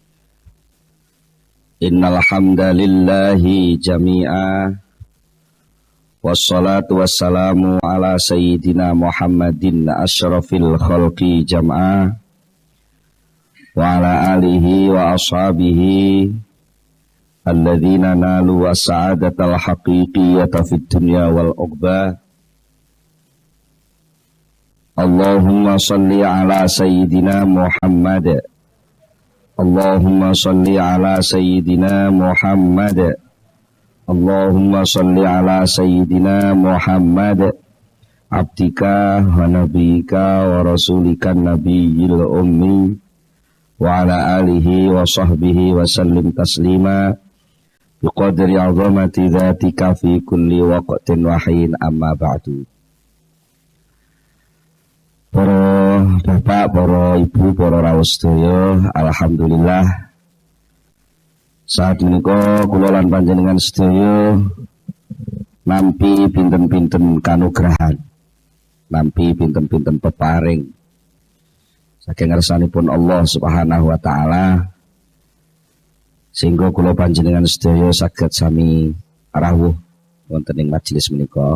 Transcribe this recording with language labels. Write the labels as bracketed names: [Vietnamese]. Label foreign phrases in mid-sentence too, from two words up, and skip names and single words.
[Arabic] إن الحمد لله جميعا. والصلاة والسلام على سيدنا محمد أشرف الخلق جمعا. وعلى آله وأصحابه الذين نالوا السعادة الحقيقية في الدنيا والعقبى. اللهم صل على سيدنا محمد. اللهم صل على سيدنا محمد. اللهم صل على سيدنا محمد عبدك ونبيك ورسولك النبي الأمي وعلى آله وصحبه وسلم تسليما بقدر عظمة ذاتك في كل وقت وحين، أما بعد. [Javanese] Para bapak, para ibu, para rawuh sedaya, alhamdulillah saat menika kula lan panjenengan sedaya nampi pinten-pinten kanugrahan, nampi pinten-pinten peparing saking ngersanipun Allah [Arabic] سبحانه وتعالى, [Javanese] sehingga kula panjenengan sedaya saged sami rawuh wonten ing majelis menika.